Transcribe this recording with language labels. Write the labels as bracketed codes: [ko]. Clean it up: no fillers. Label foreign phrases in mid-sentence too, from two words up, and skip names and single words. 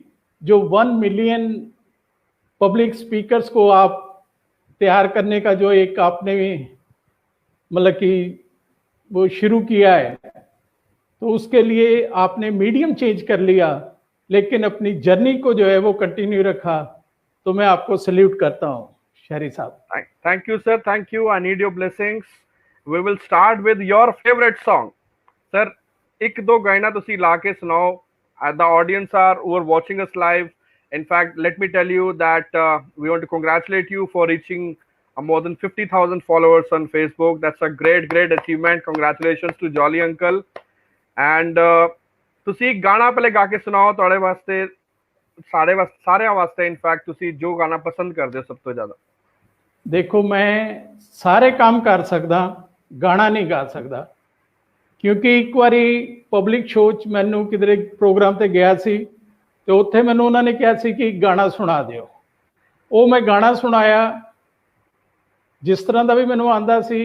[hi] जो 1 मिलियन [en] public speakers [hi] को आप तैयार करने का जो एक आपने मतलब कि वो शुरू किया है, तो उसके लिए आपने [en] medium change [hi] कर लिया, लेकिन अपनी जर्नी को जो है वो कंटिन्यू रखा। तो मैं आपको सल्यूट करता हूं शहरी साहब। [en] Thank you, sir. Thank you. I need your blessings. We will start with your favorite song. Sir, [pa] ਇੱਕ ਦੋ ਗਾਣਾ ਤੁਸੀਂ ਲਾ ਕੇ ਸੁਣਾਓ. [en] The audience who are watching us live. In fact, let me tell you that we want to congratulate you for reaching more than 50,000 followers on Facebook. That's a great achievement. Congratulations to Jolly Uncle. [pa] And ਤੁਸੀਂ ਇੱਕ ਗਾਣਾ ਪਹਿਲੇ ਗਾ ਕੇ ਸੁਣਾਓ ਤੁਹਾਡੇ ਵਾਸਤੇ, ਸਾਡੇ ਵਾਸਤੇ, ਸਾਰਿਆਂ ਵਾਸਤੇ। ਇਨਫੈਕਟ ਤੁਸੀਂ ਜੋ ਗਾਣਾ ਪਸੰਦ ਕਰਦੇ ਹੋ ਸਭ ਤੋਂ ਜ਼ਿਆਦਾ। ਦੇਖੋ, ਮੈਂ ਸਾਰੇ ਕੰਮ ਕਰ ਸਕਦਾ, ਗਾਣਾ ਨਹੀਂ ਗਾ ਸਕਦਾ, ਕਿਉਂਕਿ ਇੱਕ ਬਾਰੀ [en] public show [pa] ਚ ਮੈਨੂੰ ਕਿਧਰੇ ਪ੍ਰੋਗਰਾਮ ਤੇ ਗਿਆ ਸੀ, ਤਾਂ ਉੱਥੇ ਮੈਨੂੰ ਉਨ੍ਹਾਂਨੇ ਕਿਹਾ ਸੀ ਕਿ ਗਾਣਾ ਸੁਣਾ ਦਿਓ। ਵੋ ਮੈਂ ਗਾਣਾ ਸੁਣਾਇਆ ਜਿਸ ਤਰ੍ਹਾਂ ਦਾ ਵੀ ਮੈਨੂੰ ਆਉਂਦਾ ਸੀ।